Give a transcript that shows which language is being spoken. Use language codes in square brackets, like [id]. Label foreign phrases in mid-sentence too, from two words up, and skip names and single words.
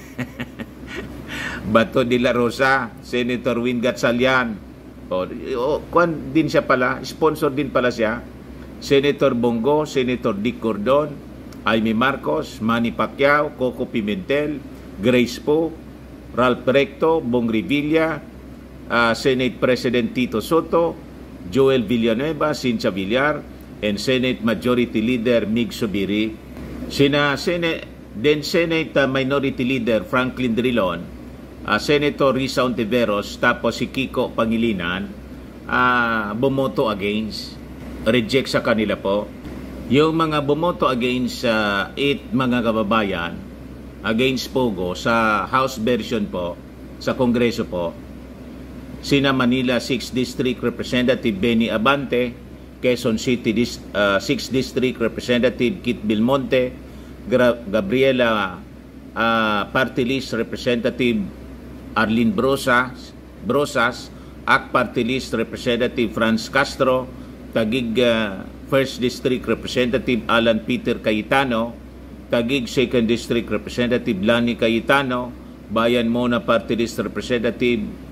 [tl] Bato de la Rosa, Senator Win Gatchalian, din siya pala, sponsor din pala siya, Senator Bongo, Senator Dick Gordon, Amy Marcos, Manny Pacquiao, Coco Pimentel, Grace Poe, Ralph Recto, Bong Revilla, Senate President Tito Soto, Joel Villanueva, Cynthia Villar, and Senate Majority Leader Mig Subiri. Senate Minority Leader Franklin Drilon, Senator Risa Ontiveros, tapos si Kiko Pangilinan, bumoto against, reject sa kanila po. Yung mga bumoto against 8 mga kababayan, against Pogo sa [en] House version [tl] po, sa Kongreso po, sina Manila [en] 6th District Representative [tl] Benny Abante, Quezon City 6th [en] District Representative Kit Belmonte, Gabriela Party List Representative Arlene Brosas, AK Party List Representative Franz Castro, Taguig 1st District Representative Alan Peter Cayetano, Taguig 2nd District Representative Lani Cayetano, Bayan Mona Party List Representative